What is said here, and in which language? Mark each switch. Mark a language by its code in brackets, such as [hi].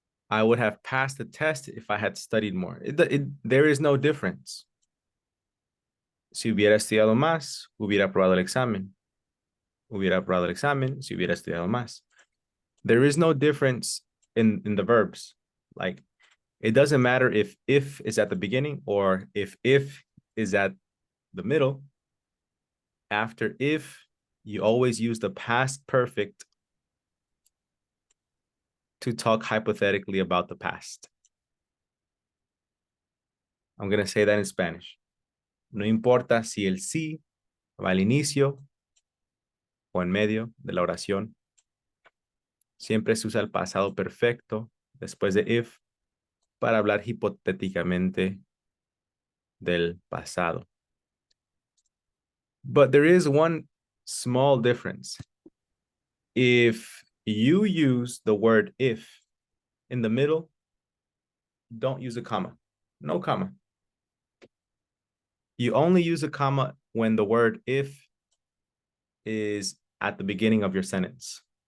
[en] I would have passed the test if I had studied more. There is no difference. [es] Si hubiera estudiado más, hubiera aprobado el examen. Hubiera aprobado el examen si hubiera estudiado más. [en] There is no difference in the verbs. Like, it doesn't matter if is at the beginning or if is at the middle. After if, you always use the past perfect to talk hypothetically about the past. I'm going to say that in Spanish. [es] No importa si el sí va al inicio o en medio de la oración. Siempre se usa el pasado perfecto después de if para hablar hipotéticamente del pasado. [en] But there is one small difference. If you use the word if in the middle, don't use a comma. No comma. You only use a comma when the word if is at the beginning of your sentence.